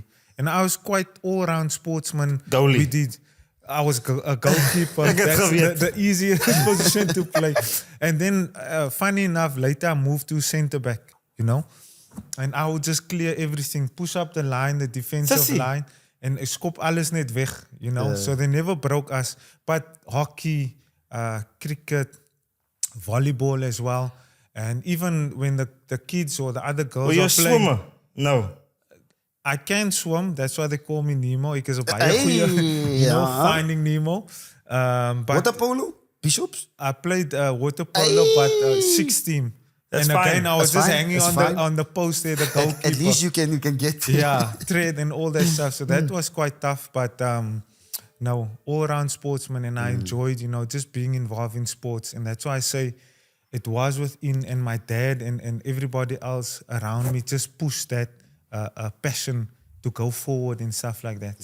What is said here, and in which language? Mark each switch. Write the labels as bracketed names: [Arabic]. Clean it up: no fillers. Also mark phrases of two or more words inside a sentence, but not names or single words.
[English] And I was quite all-round sportsman. Goalie. I was a goalkeeper. That's the easiest position to play. And then, funny enough, later I moved to centre back, you know. And I would just clear everything, push up the line, the defensive line, and [Afrikaans] skop alles net weg, [English] you know. So they never broke us. But hockey, cricket, volleyball as well. And even when the kids or the other girls you're are playing. Swimmer? No. I can swim. That's why they call me Nemo. [Afrikaans] Ek is 'n baie goeie, [English] you know, finding Nemo. But water polo? Bishops? I played water polo, but 6 team. That's and fine. again, I was That's just fine. hanging That's on fine. the post there, the goalkeeper. At least you can get. Yeah, trade and all that stuff. So that was quite tough, but no, all-round sportsman, and I enjoyed, just being involved in sports, and that's why I say it was within, and my dad and everybody else around me just pushed that passion to go forward and stuff like that.